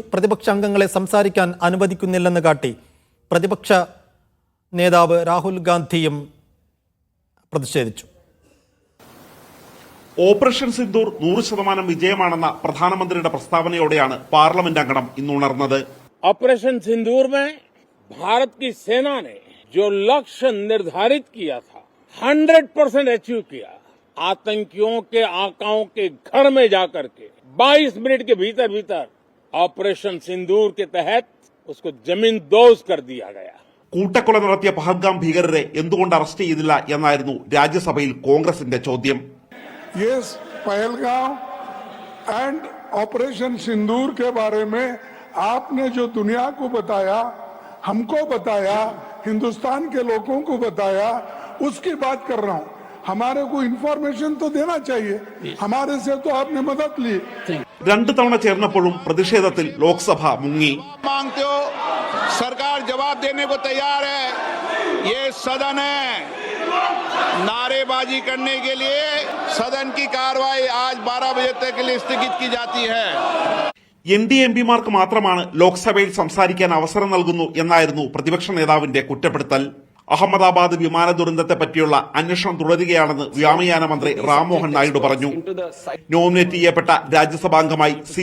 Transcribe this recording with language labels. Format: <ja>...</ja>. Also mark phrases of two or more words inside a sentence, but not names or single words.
<ml>പ്രതിപക്ഷ അംഗങ്ങളെ സംസാരിക്കാൻ അനുവദിക്കുന്നില്ലെന്ന് കാട്ടി പ്രതിപക്ഷ നേതാവ് രാഹുൽ ഗാന്ധിയും പ്രതിഷേധിച്ചു. ഓപ്പറേഷൻ സിന്ദൂർ 100% വിജയമാണെന്ന പ്രധാനമന്ത്രിയുടെ പ്രസ്താവനയോടെയാണ് പാർലമെന്റ് അംഗണം ഇന്നുണർന്നത്.</ml> <hi>ऑपरेशन सिंदूर में भारत की सेना ने जो लक्ष्य निर्धारित किया था 100% अचीव किया. आतंकियों के आकाओं के घर में जाकर के 22 मिनट के भीतर भीतर ऑपरेशन सिंदूर के तहत उसको जमींदोज कर दिया गया.</hi> <ml>കൂട്ടക്കൊല നടത്തിയ പഹൽഗാം ഭീകരരെ എന്തുകൊണ്ട് അറസ്റ്റ് ചെയ്തില്ല എന്നായിരുന്നു രാജ്യസഭയിൽ കോൺഗ്രസിന്റെ ചോദ്യം.</ml> <hi>ये पहलगाम एंड ऑपरेशन सिंदूर के बारे में आपने जो दुनिया को बताया, हमको बताया, हिंदुस्तान के लोगों को बताया, उसकी बात कर रहा हूं. हमारे को इन्फॉर्मेशन तो देना चाहिए. हमारे से तो आपने मदद ली.</hi> <ml>2 തവണ ചേർന്നപ്പോഴും പ്രതിഷേധത്തിൽ ലോക്സഭ മുങ്ങി.</ml> <hi>मांगते हो, सरकार जवाब देने को तैयार है. ये सदन है. नारेबाजी करने के लिए सदन की कार्रवाई आज 12 बजे तक के लिए स्थगित की जाती है.</hi> <ml>NDA എംപിമാർക്ക് മാത്രമാണ് ലോക്സഭയിൽ സംസാരിക്കാൻ അവസരം നൽകുന്നു എന്നായിരുന്നു പ്രതിപക്ഷ നേതാവിന്റെ കുറ്റപ്പെടുത്തൽ. അഹമ്മദാബാദ് വിമാന ദുരന്തത്തെ പറ്റിയുള്ള അന്വേഷണം തുടരുകയാണെന്ന് വ്യോമയാന മന്ത്രി റാംമോഹൻ നായിഡു പറഞ്ഞു. നോമിനേറ്റ് ചെയ്യപ്പെട്ട രാജ്യസഭാംഗമായി C.</ml>